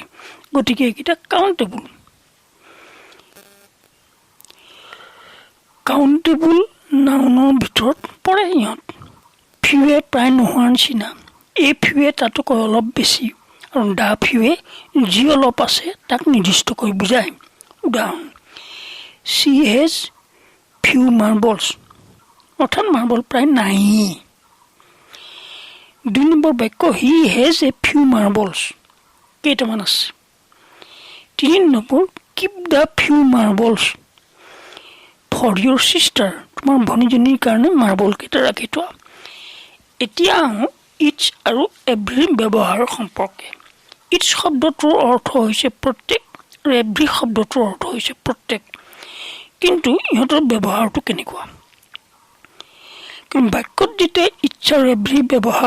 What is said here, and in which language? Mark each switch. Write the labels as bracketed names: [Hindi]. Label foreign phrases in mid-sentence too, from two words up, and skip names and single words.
[Assamese] গতিকে এইকেইটা [English] countable nounৰ [Assamese] ভিতৰত পৰে ইহঁত। ফিউৱে প্ৰায় নোহোৱাৰ নিচিনা, [English] a fewএ [Assamese] তাতোকৈ অলপ বেছি আৰু [English] the fewএ [Assamese] যি অলপ আছে তাক নিৰ্দিষ্টকৈ বুজায়। উদাহৰণ [English] she has few marbles [Assamese] অৰ্থাৎ মাৰ্বল প্ৰায় নাই 2 নম্বৰ বাক্য [English] he has a few marbles [Assamese] কেইটামান আছে 3 নম্বৰ [English] keep the few marbles for your [Assamese] sister তোমাৰ ভনীজনীৰ কাৰণে মাৰ্বল কেইটা ৰাখি থোৱা এতিয়া each আৰু every ব্যৱহাৰ সম্পৰ্কে each শব্দটোৰ অৰ্থ হৈছে প্ৰত্যেক আৰু every শব্দটোৰ অৰ্থ হৈছে প্ৰত্যেক কিন্তু ইহঁতৰ ব্যৱহাৰটো কেনেকুৱা কিন্তু বাক্যত যেতিয়া each আৰু every ব্যৱহাৰ